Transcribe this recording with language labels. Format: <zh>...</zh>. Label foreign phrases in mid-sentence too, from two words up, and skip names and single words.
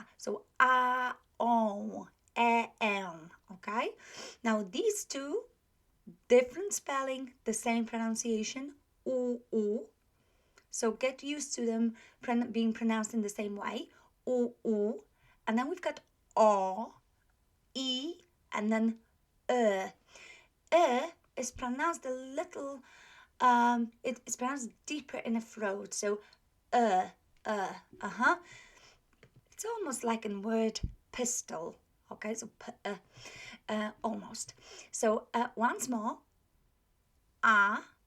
<en>So a, on, e, el, okay? Now these two, different spelling, the same pronunciation, u, u. So get used to them being pronounced in the same way, u, u. And then we've got o, e, and then is pronounced a little, it's pronounced deeper in the throat. So it's almost like in word pistol. Okay, so almost. So once more, a.</en>